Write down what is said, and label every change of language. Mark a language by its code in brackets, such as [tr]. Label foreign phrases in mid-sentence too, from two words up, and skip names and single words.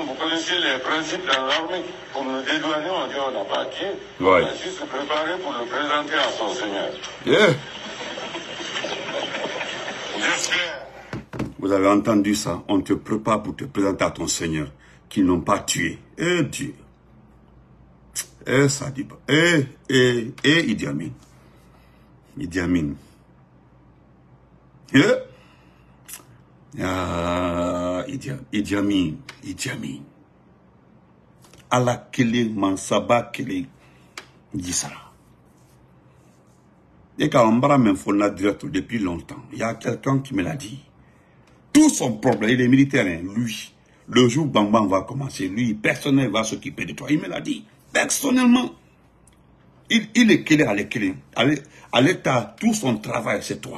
[fr] Vous connaissez les principes dans l'armée. Pour nous dédouaner, on dit on n'a pas tué. Ouais. On a juste préparé pour le présenter à son Seigneur. Yeah. J'espère. Vous avez entendu ça? On te prépare pour te présenter à ton Seigneur, qu'ils n'ont pas tué. Dieu. Sadiba. Idi Amin. Idi Amin. Idi Amin. [bm] Ala kele mansaba kele disara. [fr] Et quand on parle même fona direct depuis longtemps, il y a quelqu'un qui me l'a dit. Tout son problème, il est militaire, lui. Le jour où Bang Bang va commencer, lui, personnel va s'occuper de toi. Il me l'a dit. Personnellement. Il est kélé à l'état, tout son travail, c'est toi.